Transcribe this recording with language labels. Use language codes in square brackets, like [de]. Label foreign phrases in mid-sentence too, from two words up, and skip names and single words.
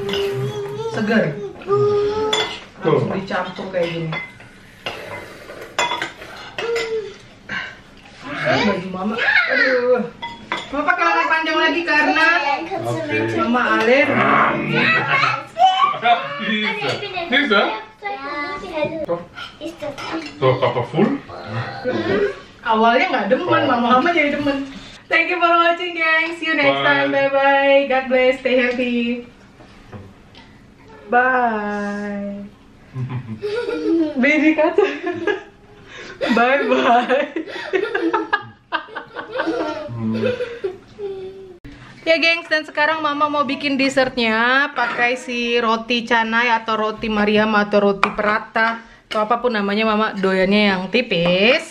[id] Seger. Langsung dicampur kayak gini. Baju mama. Aduh. Mama pakai lengan panjang lagi karena Okay. mama alergi. Dieser? So, Papa full? Awalnya nggak demen, mama jadi demen. [en] Thank you for watching, guys. See you next time. Bye bye. God bless. Stay healthy. Bye. Baby kata. Bye bye. [id] Ya gengs, dan sekarang mama mau bikin dessertnya pakai si roti canai atau roti Mariam atau roti perata atau apapun namanya, mama doyannya yang tipis.